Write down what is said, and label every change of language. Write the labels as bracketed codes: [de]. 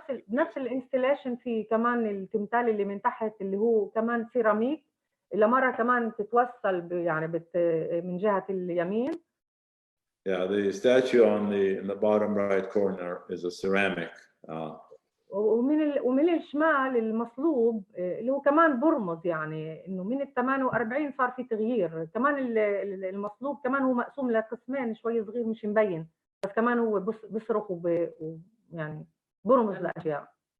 [ar] نفس الانستليشن في كمان التمثال اللي من تحت اللي هو كمان سيراميك اللي مرة كمان تتوصل يعني من جهة اليمين. [en] Yeah, the statue in the bottom right corner is a ceramic. [ar] ومن الشمال المصلوب اللي هو كمان برمز يعني انه من ال 48 صار في تغيير كمان المصلوب كمان هو مقسوم لقسمين شوي صغير مش مبين بس كمان هو بيصرخ يعني برمز لاشياء.